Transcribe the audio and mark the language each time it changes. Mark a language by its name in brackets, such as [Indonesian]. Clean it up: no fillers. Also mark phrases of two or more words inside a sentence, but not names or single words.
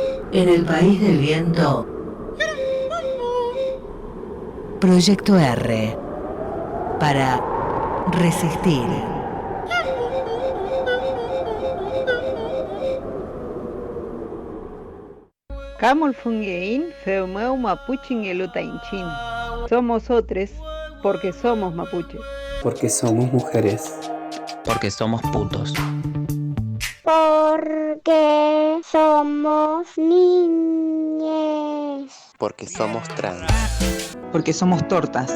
[Spanish] En el país del viento, Proyecto R, para resistir. [Mapuche] Camol fungein feumeu mapuchin elutainchin. [Spanish] Somos otros porque somos mapuches. Porque somos mujeres. Porque somos putos. Porque somos niñes. Porque somos trans. Porque somos tortas.